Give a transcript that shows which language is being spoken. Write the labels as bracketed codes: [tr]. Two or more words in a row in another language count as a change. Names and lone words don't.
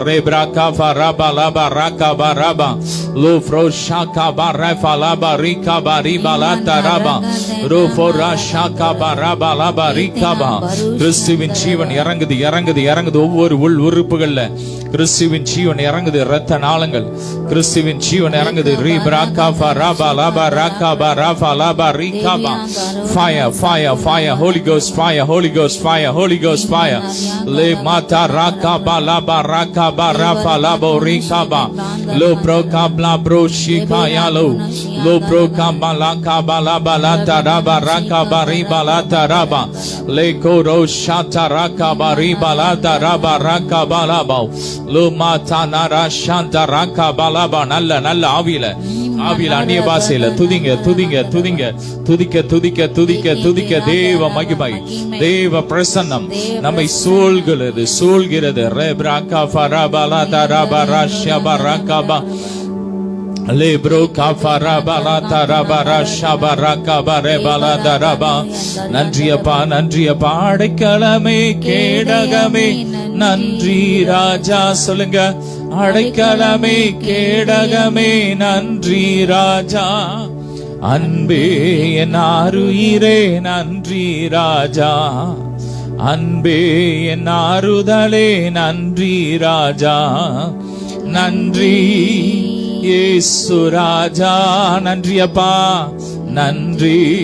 [ta] ரேப்ராகா ராபா லாபா ராகபா ராபா லோ ஃப்ரோ ஷாகபா ரஃபா லாபா ரிகபா ரிபாலா தரபா ரோ ஃபோரா ஷாகபா ராபா லாபா ரிகபா. கிறிஸ்துவின் ஜீவன் இறங்குது இறங்குது இறங்குது. ஒவ்வொரு உள் உறுப்புகள்ல கிறிஸ்துவின் ஜீவன் இறங்குது. இரத்த நாளங்கள் கிறிஸ்துவின் ஜீவன் இறங்குது. ரீப்ராகா ராபா லாபா ராகபா ரஃபா லாபா ரிகபா. [en] Fire, fire, fire, Holy Ghost fire, Holy Ghost fire, Holy Ghost fire. Le mata rakaba laba rakaba rafa labo rikaba lo prokabla bro shikaya lo Lopro kabala kabala balata raba raka bari balata raba lekoro shata raka bari balata raba raka balaba lumata nara shanta raka balaba [ta] நல்ல நல்ல ஆவியில அந்நிய பாஷையில துதிங்க துதிங்க துதிங்க துதிக்க துதிக்க துதிக்க துதிக்க தேவ மகிமை தேவ பிரசன்னம் நம்மை சூழ்கிறது ரெப்ராகா ஃபரபலா தரபரா ஷபரகபா Lebro kafara bala tarabara shabara kabare bala daraba நன்றியப்பா அடைக்கலமே கேடகமே நன்றி ராஜா சொல்லுங்க அடைக்கலமே கேடகமே நன்றி ராஜா அன்பே என் ஆருயிரே நன்றி ராஜா அன்பே என் ஆறுதலே நன்றி ராஜா நன்றி இயேசு ராஜா நன்றி அப்பா நன்றி